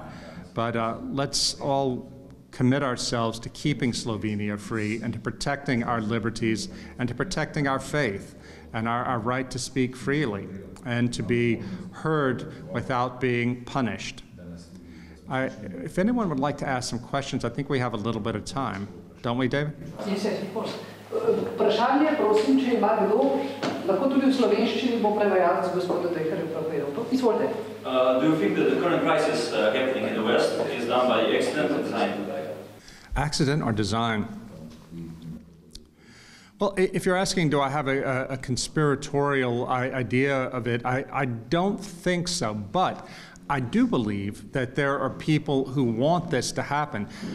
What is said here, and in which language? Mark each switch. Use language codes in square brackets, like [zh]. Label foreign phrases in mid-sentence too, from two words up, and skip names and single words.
[en] But let's all commit ourselves to keeping Slovenia free and to protecting our liberties and to protecting our faith and our right to speak freely and to be heard without being punished. If anyone would like to ask some questions, I think we have a little bit of time. Don't we, David? Yes, of course. [sl] Vprašanje, prosim, če ima kdo, lahko tudi v slovenščini bo prevajalec gospoda Dreherja prevajalcev. Izvolite. [en] Do you think that the current crisis happening in the West is done by accident or design? Accident or design? Well, if you're asking, do I have a conspiratorial idea of it, I don't think so, but I do believe that there are people who want this to happen.